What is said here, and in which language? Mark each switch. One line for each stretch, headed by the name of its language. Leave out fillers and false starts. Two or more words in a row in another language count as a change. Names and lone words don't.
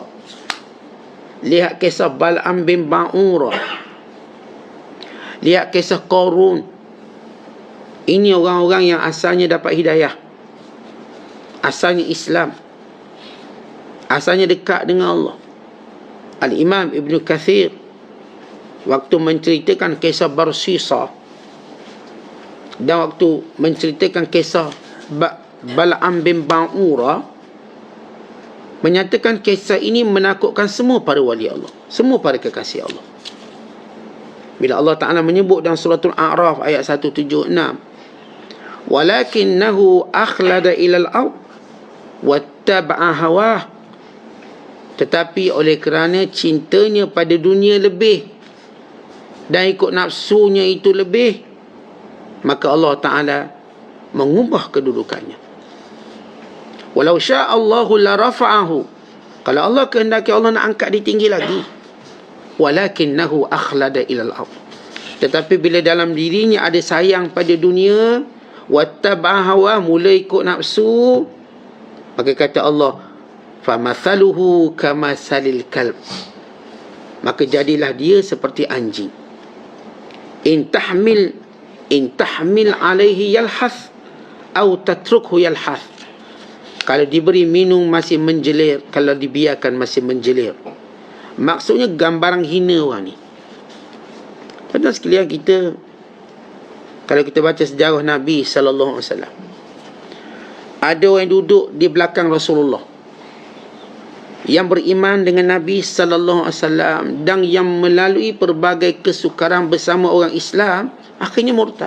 Malay: Lihat kisah Bal'am bin Ba'urah. Lihat kisah Qarun. Ini orang-orang yang asalnya dapat hidayah. Asalnya Islam. Asalnya dekat dengan Allah. Al-Imam Ibn Kathir waktu menceritakan kisah Barsisa dan waktu menceritakan kisah Bal'am bin Ba'urah, menyatakan kisah ini menakutkan semua para wali Allah, semua para kekasih Allah. Bila Allah Ta'ala menyebut dalam suratul A'raf ayat 176,
Arabic: ولكنه أخلد إلى الأرض واتبع هواه,
Malay: tetapi oleh kerana cintanya pada dunia lebih dan ikut nafsunya itu lebih, maka Allah Ta'ala mengubah kedudukannya.
Arabic: ولو شاء الله لرفعه,
Malay: kalau Allah kehendaki, Allah nak angkat dia tinggi lagi.
Arabic: ولكنه أخلد إلى الأرض,
Malay: tetapi bila dalam dirinya ada sayang pada dunia,
Arabic: واتبع هوى,
Malay: mula ikut nafsu, maka kata Allah,
Arabic: فمثله كمثل الكلب,
Malay: maka jadilah dia seperti anjing.
Arabic: إن تحمل عليه يلهث
Malay: atau
Arabic: تتركه يلهث,
Malay: kalau diberi minum masih menjelir, kalau dibiarkan masih menjelir. Maksudnya gambaran hina orang ni. Tuan-tuan sekalian, kita kalau kita baca sejarah Nabi SAW, ada orang yang duduk di belakang Rasulullah yang beriman dengan Nabi SAW dan yang melalui pelbagai kesukaran bersama orang Islam, akhirnya murtad.